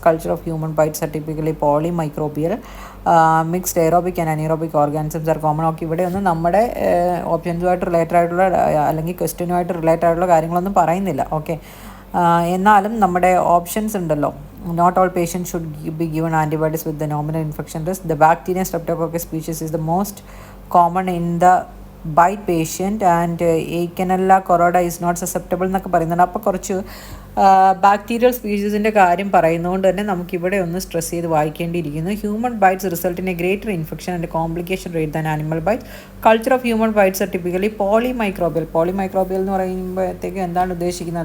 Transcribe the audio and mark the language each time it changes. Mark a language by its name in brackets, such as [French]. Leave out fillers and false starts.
[English] Culture of human bites are typically polymicrobial. Mixed aerobic and anaerobic organisms are common. [Malayalam] Okay, ഇവിടെ ഒന്നും നമ്മുടെ ഓപ്ഷൻസുമായിട്ട് related ആയിട്ടുള്ള അല്ലെങ്കിൽ ക്വസ്റ്റ്യനുമായിട്ട് related ആയിട്ടുള്ള കാര്യങ്ങളൊന്നും പറയുന്നില്ല. ഓക്കെ, എന്നാലും നമ്മുടെ ഓപ്ഷൻസ് ഉണ്ടല്ലോ. [English] Not all patients should be given antibiotics with the nominal infection risk. The bacterium Streptococcus species is the most common in the bite patient and Eikenella coroida is not susceptible [Malayalam] എന്നൊക്കെ പറയുന്നുണ്ട്. അപ്പോൾ കുറച്ച് bacterial സ്പീഷീസിൻ്റെ കാര്യം പറയുന്നതുകൊണ്ട് തന്നെ നമുക്കിവിടെ ഒന്ന് stress ചെയ്ത് വായിക്കേണ്ടിയിരിക്കുന്നു. [English] Human bites result in a greater infection and complication rate than animal bites. Culture of human bites are typically polymicrobial [Malayalam] എന്ന് പറയുമ്പോഴത്തേക്ക് എന്താണ് ഉദ്ദേശിക്കുന്നത്?